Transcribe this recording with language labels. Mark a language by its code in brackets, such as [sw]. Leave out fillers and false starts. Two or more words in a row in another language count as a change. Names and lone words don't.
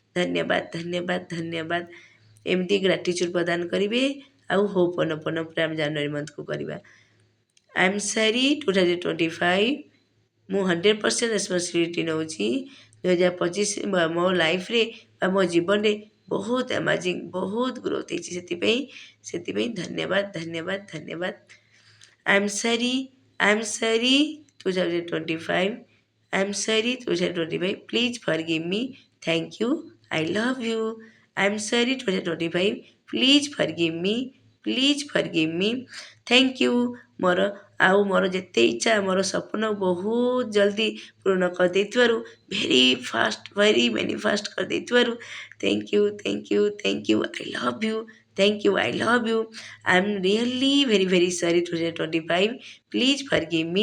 [or] ଧନ୍ୟବାଦ ଏମିତି ଗ୍ରାଟିଚ୍ୟୁଡ଼୍ ପ୍ରଦାନ କରିବେ ଆଉ ହୋପନପନ ପୁରା ଆମେ [en] January monthକୁ [or] କରିବା [en] I am sorry 2025 [or] ମୁଁ 100% ରେସ୍ପନ୍ସିବିଲିଟି ନେଉଛି 2025 ମୋ ଲାଇଫ୍ରେ ବା ମୋ ଜୀବନରେ ବହୁତ ଆମାଜିଂ ବହୁତ ଗ୍ରୋଥ୍ ହେଇଛି ସେଥିପାଇଁ ଧନ୍ୟବାଦ [en] I am ସରି 2025 I am sorry 2025 please forgive me thank you I love you I am sorry 2025 please forgive me please forgive me. thank you. [or] ମୋର ଯେତେ ଇଚ୍ଛା ମୋର ସ୍ୱପ୍ନ ବହୁତ ଜଲ୍ଦି ପୂରଣ କରିଦେଇଥିବାରୁ, [en] very manifest [or] କରିଦେଇଥିବାରୁ [en] thank you, thank you, thank you. I love you, thank you, I love you. I am really very sorry 2025, please forgive me.